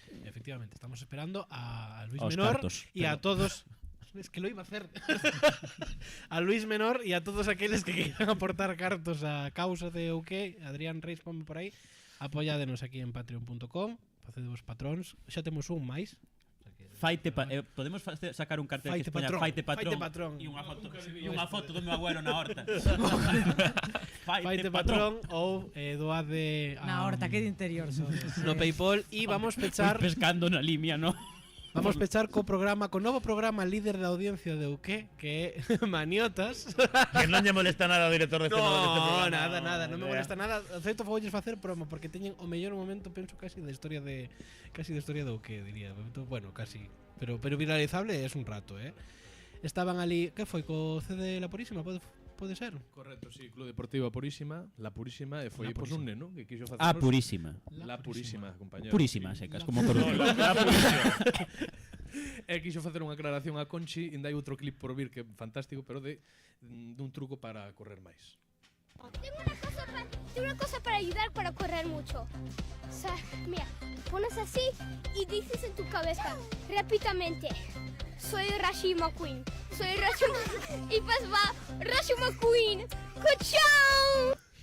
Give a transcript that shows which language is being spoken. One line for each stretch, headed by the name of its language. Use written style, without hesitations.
Galician: Efectivamente, estamos esperando a Luis Menor e a todos...
Spanish: Es que lo iba a hacer.
Galician: A Luis Menor e a todos aqueles que quieran aportar cartos a causa de UK. Adrián Reis, ponme por aí. Apoyádenos aquí en patreon.com. Facedevos patróns. Xa temos un máis. Podemos sacar un cartel que poña Faite Patrón e unha foto do meu agüero na horta. Faite Patrón ou doade na horta, que de interior son. No PayPal, e vamos pechar pescando na limia, ¿no? Vamos pechar co novo programa líder da audiencia de UK, que é Maniotas. Que non lle molesta nada ao director deste programa. Nada, non me molesta nada. De feito, foulles facer promo porque teñen o mellor momento, penso, casi da historia de UK, diría. Bueno, casi, pero viralizable é un rato, Estaban ali, que foi co CD La Purísima, pode ser? Correcto, sí, Club Deportivo Purísima, La Purísima, e foi un neno que quixo facer Purísima. La Purísima, compañero. Purísima, secas, como Coruña. La Purísima. E quixo facer unha aclaración a Conchi, ainda hai outro clip por vir que é fantástico, pero dun truco para correr máis.
Spanish: Tengo una cosa para ayudar para correr mucho. O sea, mira, te pones así y dices en tu cabeza rápidamente: soy Rashi McQueen. Soy Rashi McQueen. Y pues va Rashi McQueen. ¡Chao!